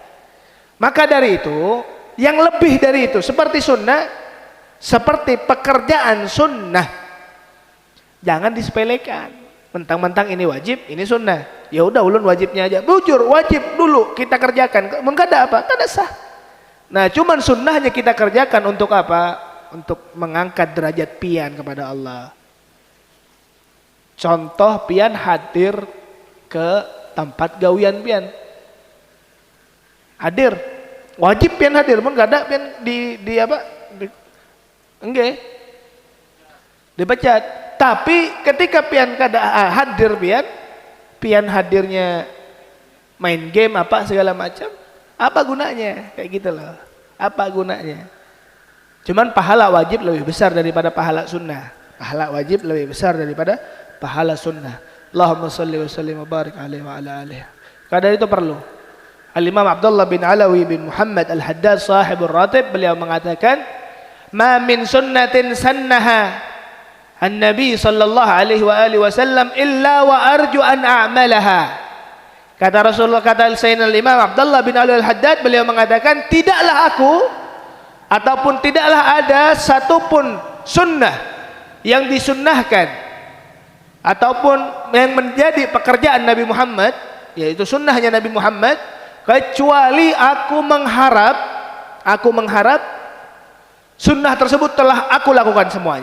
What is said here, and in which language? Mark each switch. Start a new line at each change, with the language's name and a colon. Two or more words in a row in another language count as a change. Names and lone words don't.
Indonesian: Maka dari itu, yang lebih dari itu seperti sunnah, seperti pekerjaan sunnah, jangan disepelekan. Mentang-mentang ini wajib, ini sunnah. Ya udah ulun wajibnya aja. Bujur wajib dulu kita kerjakan. Mengkada apa? Kada sah. Nah, cuman sunnahnya kita kerjakan untuk apa? Untuk mengangkat derajat pian kepada Allah. Contoh pian hadir ke tempat gawian pian. Hadir.
Banjar: Wajib pian hadir, mun kada pian di apa?
Indonesian: Enggak. Dipecat. Tapi ketika pian kada hadir pian hadirnya main game apa segala macam, apa gunanya? Kayak gitu loh. Apa gunanya? Cuman pahala wajib lebih besar daripada pahala sunnah. Pahala wajib lebih besar daripada pahala sunnah.
Arabic: اللهم صل وسلم وبارك عليه وعلى آله.
Indonesian: Kadang itu perlu. Al-Imam Abdullah bin Alawi bin Muhammad Al-Haddad
Arabic: صاحب الراتب,
Indonesian: beliau mengatakan,
Arabic: "ما من سنة سنها النبي صلى الله عليه وعلى آله وسلم إلا وأرجو أن أعملها."
Indonesian: Kata Rasulullah, kata Sayyidina Imam Abdullah bin Ali Al-Haddad, beliau mengatakan, tidaklah aku ataupun tidaklah ada satupun sunnah yang disunnahkan ataupun yang menjadi pekerjaan Nabi Muhammad, yaitu sunnahnya Nabi Muhammad, kecuali aku mengharap sunnah tersebut telah aku lakukan semuanya.